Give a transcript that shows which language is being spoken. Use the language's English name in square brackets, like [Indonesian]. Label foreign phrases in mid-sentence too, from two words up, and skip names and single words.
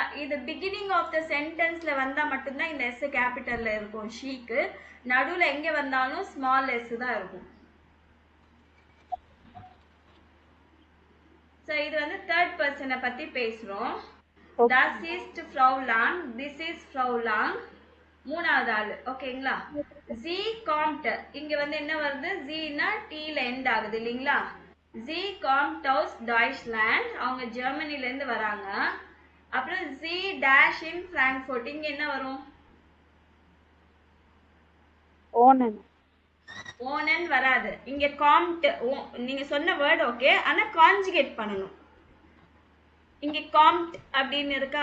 [Tamil] இது [English] beginning of the sentence [Tamil] வந்தா மட்டும்தான் இந்த [English] S capital [Tamil] இருக்கும். ஷீக்கு நடுவுல எங்க வந்தாலும் [English] small S [Tamil] தான் இருக்கும். சோ இது வந்து [English] third person [Tamil] பத்தி பேசுறோம். [German] Das ist Frau Lang, [English] this is Frau Lang. [Tamil] மூணாவது ஆளு. ஓகேங்களா? [German] Sie kommt. [Tamil] இங்க வந்து என்ன வருது? Zனா T ல எண்ட் ஆகுது இல்லீங்களா? [German] Sie kommt aus Deutschland. [Tamil] அவங்க ஜெர்மனில இருந்து வராங்க. அப்புறம் [German] Sie dash in Frankfurt. [Tamil] இங்க என்ன வரும்? [German] ஓனன். [Tamil] ஓனன் வராது. இங்க காம்ட். நீங்க சொன்ன [English] word okay, [Tamil] ஆனா கான்ஜுகேட் பண்ணணும். இங்க காம்ட் அப்படின்னு இருக்கா?